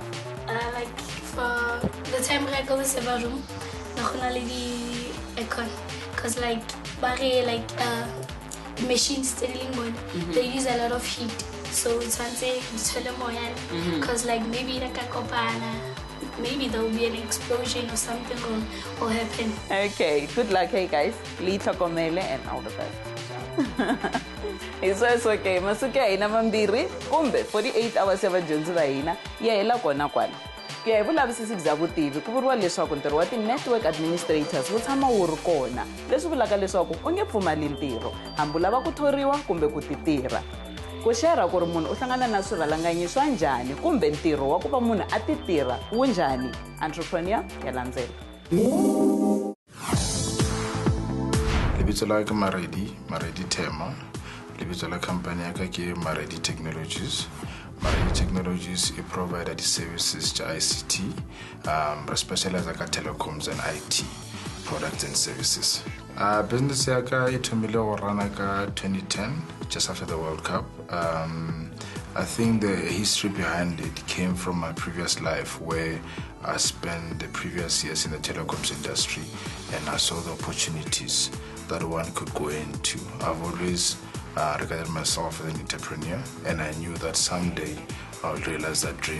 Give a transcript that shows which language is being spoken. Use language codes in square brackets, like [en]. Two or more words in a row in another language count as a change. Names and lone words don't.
[en] Like for the time I go to the server room, because like machines they use a lot of heat, so it's because like maybe maybe there will be an explosion or something will happen. Okay, good luck, hey guys. Lita Komele and all the best. It's okay. [ts] Masuke ina mambiri kumbe 48 hours ya vadyondzi va hina ya hela kona kwala. Ku ya hi vulavisisi bya vutivi ku vuriwa leswaku ntirho wa ti- [en] network administrators [ts] wu tshama wu ri kona, leswi vulaka leswaku u nge pfumali ntirho hambi lava ku thoriwa kumbe ku titirha. Ku shera ku ri munhu u hlangana na swirhalanganyi swa njhani kumbe ntirho wa ku va munhu a titirha wu njhani, entrepreneur ya landzela. [nso] Lebitso la ka Maredi Tema. Lebitso la company ya ka ke Maredi Technologies. [en] Maredi Technologies e provide di-services to ICT, re specialize ka telecoms and IT products and services. [nso] Business ya ka e thomile go rana ka 2010, [en] just after the World Cup. I think the history behind it came from my previous life, where I spent the previous years in the telecoms industry and I saw the opportunities that one could go into. I've always regarded myself as an entrepreneur, and I knew that someday I would realize that dream.